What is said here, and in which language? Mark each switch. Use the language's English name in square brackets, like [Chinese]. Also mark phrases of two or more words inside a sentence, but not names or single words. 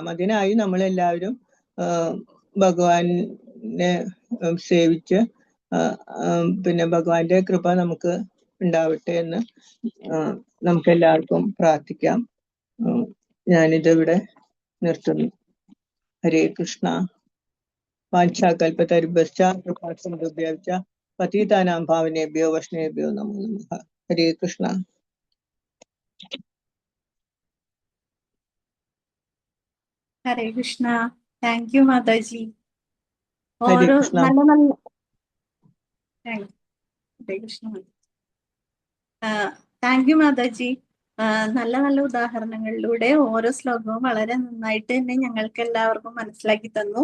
[Malayalam] അതിനായി നമ്മളെല്ലാവരും ഭഗവാനെ സേവിച്ച് പിന്നെ ഭഗവാന്റെ കൃപ നമുക്ക് ഉണ്ടാവട്ടെ എന്ന് നമുക്ക് എല്ലാവർക്കും പ്രാർത്ഥിക്കാം. ഞാനിതിവിടെ നിർത്തുന്നു. [Sanskrit] ഹരേ കൃഷ്ണ. വാഞ്ചാകൽപതരുഭ്യശ്ച കൃപാസിന്ധുഭ്യശ്ച പതിതാനാം പാവനേഭ്യോ വൈഷ്ണവേഭ്യോ നമോ നമഃ. ഹരേ കൃഷ്ണ. ഹരേ കൃഷ്ണ. [English] Thank you മാതാജി. [Sanskrit] ഹരേ [Malayalam] ഓരോ [Sanskrit] കൃഷ്ണ. [Malayalam] നല്ല നല്ല [Sanskrit] ഹരേ കൃഷ്ണ. [English] Thank you മാതാജി. [Malayalam] നല്ല നല്ല ഉദാഹരണങ്ങളിലൂടെ ഓരോ ശ്ലോകവും വളരെ നന്നായിട്ട് തന്നെ ഞങ്ങൾക്ക് എല്ലാവർക്കും മനസ്സിലാക്കി തന്നു.